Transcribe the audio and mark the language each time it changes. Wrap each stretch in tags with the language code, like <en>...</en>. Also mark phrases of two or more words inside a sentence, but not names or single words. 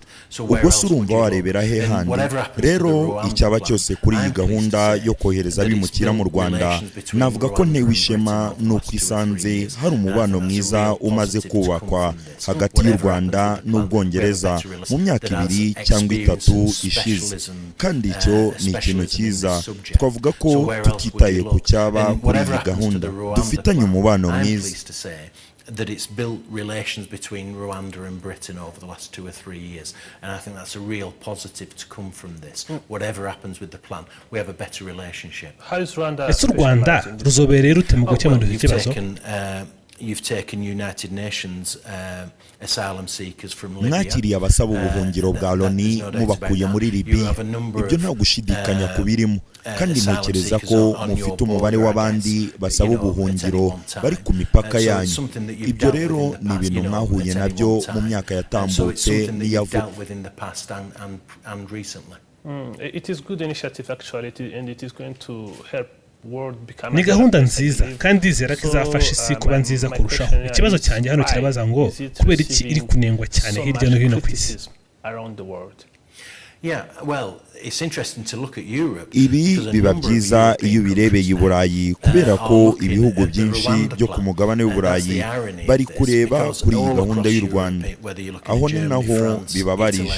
<rw>Ubwo se urumva warebera he handi? Rero icyaba cyose kuri iyi gahunda yo kohereza abimukira mu Rwanda, navuga ko ntewe ishema nuko isanze hari umubano mwiza umaze kubakwa hagati y'u Rwanda n'Ubwongereza mu myaka 2 cyangwa 3 ishize, kandi icyo ni ikintu cyiza. Twavuga ko tutitaye ku cyaba kuri iyi gahunda, dufitanye umubano mwiza.</rw> <en>That it's built relations between Rwanda and Britain over the last 2 or 3 years, and I think that's a real positive to come from this. Whatever happens with the plan, we have a better relationship.</en> <rw>Ese u Rwanda ruzobereye rute mu gukemura iki kibazo?</rw> <en>You've taken United Nations asylum seekers from Libya.</en> <rw>Mwakiriye abasaba ubuhungiro bwa Loni mubakuye muri Libya. Ibyo nta gushidikanya kubirimo, kandi ntekereza ko mufite umubare w'abandi basaba ubuhungiro bari ku mipaka yanyu. Ibyo rero ni ibintu mwahuye nabyo mu myaka yatambutse n'iyavuga.</rw> <en>It is good initiative actually, and it is going to help</en> <rw>ni gahunda nziza kandi ndizera ko izafasha isi kuba nziza kurushaho. Ikibazo cyanjye hano kirabaza ngo kubera iki iri kunengwa cyane hirya no hino ku isi. Ibi biba byiza iyo ubirebeye i Burayi kubera ko ibihugu byinshi byo ku mugabane w'Uburayi bari kureba kuri iyi gahunda y'u Rwanda, aho ni naho bibabarije.</rw>